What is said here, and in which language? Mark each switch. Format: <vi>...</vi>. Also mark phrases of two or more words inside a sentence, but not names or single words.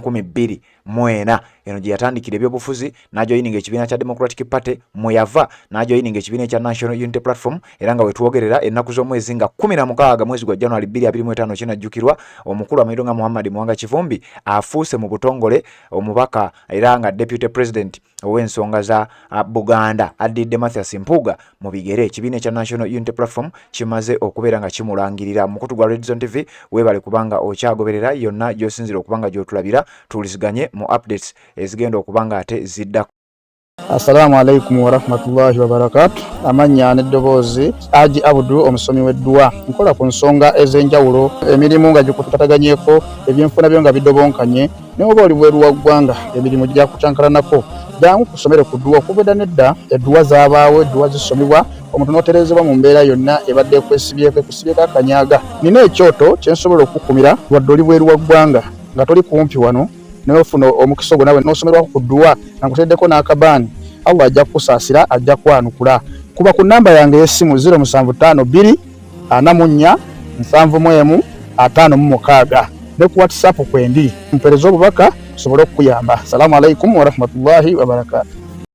<lg>2004 eno gye yatandikira ebyobufuzi n'ajoyininga ekibiina kya Democratic Party mu yava n'ajoyininga ekibiina kya National Unity Platform era nga wetwogerera ennaku z'omwezi nga 16 mwezi gwa January 2025 kinajjukirwa omukulu amanyiddwa nga Muhammad Muwanga Kivumbi afuuse mu butongole omubaka era nga</lg> <en>deputy president</en> <lg>ow'ensonga za Buganda addidde Mathias Mpuuga mu bigere ekibiina ekya National Unity Platform kimaze okubeera nga kimulangirira. Mukutu gwa Red Zone TV weebale kubanga okyagoberera yonna gy'osinzira okubanga gy'otulabira tuwuliziganye mu updates ezigenda okubanga ate ziddako.</lg> <ar>السلام عليكم ورحمة الله وبركاته.</ar> <lg>Amanya n'eddoboozi Haji Abdu omusomi w'edduwa. Nkola ku nsonga ez'enjawulo emirimu nga gikutataganyeko ebyenfuna byo nga bidobonkanye ne oba oli bweru wa ggwanga emirimu gya kucankalanako jangu kusomere ku dduwa okubeda nedda edduwa zaabaawo edduwa zisomebwa omuntu n'oterezebwa mu mbeera yonna ebadde ekwesibyeko ekusibyeko akanyaga. Nina ekyoto kye nsobola okukumira wadde oli bweru wa ggwanga nga toli kumpi wano n'ofuna omukisa ogwo nawe n'osomerwako ku dduwa nga nkuteddeko n'akabaani Allah ajja kukusaasira ajja kwanukula. Kuba ku namba yange y'essimu 0752 44 71 56 ne ku WhatsApp kwendi mpereza obubaka sobole okukuyamba.</lg> <ar>السلام عليكم ورحمة الله وبركاته.</ar>